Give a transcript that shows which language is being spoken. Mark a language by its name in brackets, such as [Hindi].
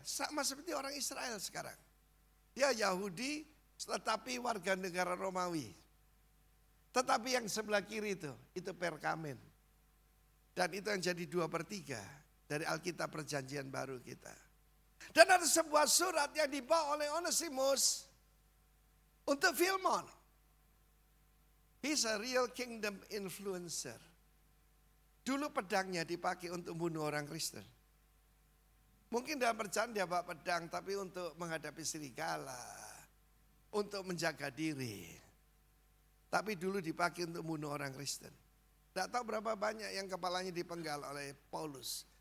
[Indonesian] Sama seperti orang Israel sekarang. Dia Yahudi tetapi warga negara Romawi. Tetapi yang sebelah kiri itu perkamen. Dan itu yang jadi 2/3 dari Alkitab Perjanjian Baru kita. Dan ada sebuah surat yang dibawa oleh Onesimus untuk Filmon. [English] He's a real kingdom influencer. [Indonesian] Dulu pedangnya dipakai untuk bunuh orang Kristen. Mungkin dalam perjalanan dia bawa pedang tapi untuk menghadapi serigala. Untuk menjaga diri. Tapi dulu dipakai untuk bunuh orang Kristen. Tidak tahu berapa banyak yang kepalanya dipenggal oleh Paulus.